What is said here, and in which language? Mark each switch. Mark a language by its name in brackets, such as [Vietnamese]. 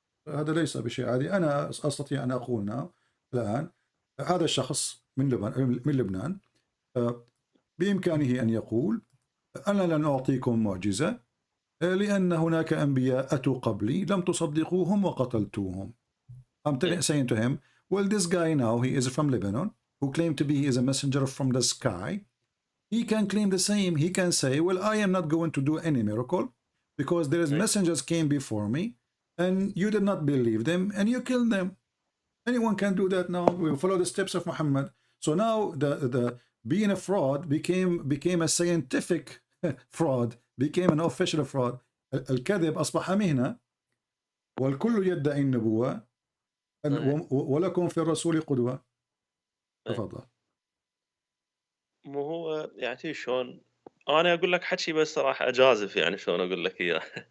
[Arabic] هذا ليس بشيء عادي. أنا أستطيع أن أقول الآن هذا الشخص من لبنان بإمكانه أن يقول أنا لن أعطيكم معجزة لأن هناك أنبياء أتوا قبلي لم تصدقوهم وقتلتوهم. [English] I'm saying to him, well, this guy now, he is from Lebanon, who claimed to be he is a messenger from the sky. He can claim the same. He can say, well, I am not going to do any miracle because there is messengers came before me and you did not believe them and you killed them. Anyone can do that now. We will follow the steps of Muhammad. So now being a fraud became a scientific fraud, became an official fraud. [Arabic] الكذب أصبح مهنة والكل يدعي النبوة ولكم في الرسول قدوة. تفضل. مو هو يعني شلون انا اقول لك حكي بس صراحه اجازف يعني شلون اقول لك اياه.